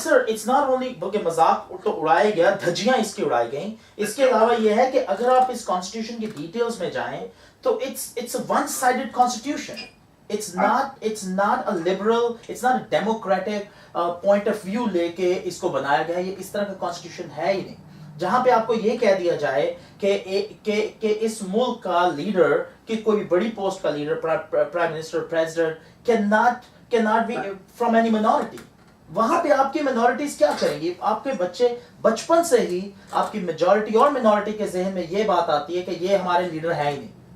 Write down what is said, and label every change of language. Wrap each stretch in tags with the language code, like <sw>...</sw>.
<hi>And sir, it's not only कि मजाक तो उड़ाया गया, धज्जियां इसकी उड़ाई गई। इसके अलावा ये है कि अगर आप इस कॉन्स्टिट्यूशन की डिटेल्स में जाएं तो it's a one-sided constitution.</hi> <en>It's not a liberal, it's not a democratic point of view लेके इसको बनाया गया।</en> <hi>ये इस तरह का कॉन्स्टिट्यूशन है ही नहीं, जहाँ पे आपको ये कह दिया जाए कि इस मुल्क का लीडर, कि कोई बड़ी पोस्ट का leader, prime minister, president cannot be from any minority। वहाँ पे आपकी minorities क्या करेंगी? आपके बच्चे बचपन से ही आपकी majority और minority के ज़हन में ये बात आती है कि ये हमारे लीडर है ही नहीं।</hi>